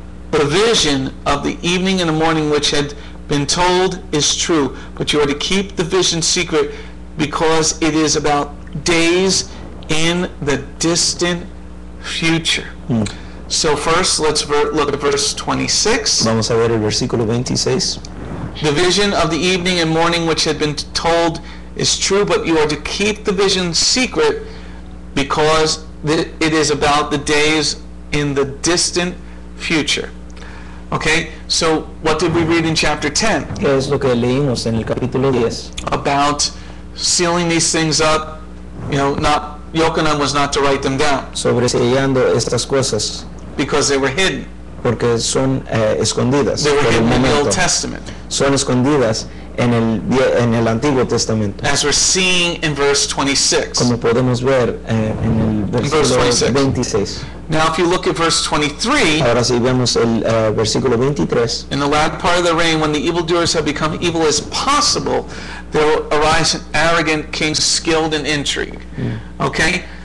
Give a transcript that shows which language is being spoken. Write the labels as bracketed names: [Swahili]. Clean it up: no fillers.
[English] The vision of the evening and the morning which had been told is true, but you are to keep the vision secret because it is about days in the distant future. So first, let's look at verse 26. [Spanish] Vamos a ver el versículo 26. [English] The vision of the evening and morning which had been told is true, but you are to keep the vision secret because it is about the days in the distant future. Okay, so what did we read in chapter 10? [Spanish] ¿Qué es lo que leímos en el capítulo 10? [English] About sealing these things up, Yochanan was not to write them down [Spanish] Sobresellando estas cosas [English] because they were hidden. [Spanish] porque son escondidas [English] They were [Spanish] por el [English] hidden in the Old [Spanish] momento. [English] Testament, [Spanish] Son escondidas en el Antiguo Testamento. [English] as we're seeing in verse 26. [Spanish] Como podemos ver en el versículo [English] 26. [Spanish] 26. [English] Now, if you look at verse 23, [Spanish] Ahora si vemos el versículo 23, [English] in the latter part of the reign, when the evildoers have become evil as possible, there will arise an arrogant king skilled in intrigue. Okay?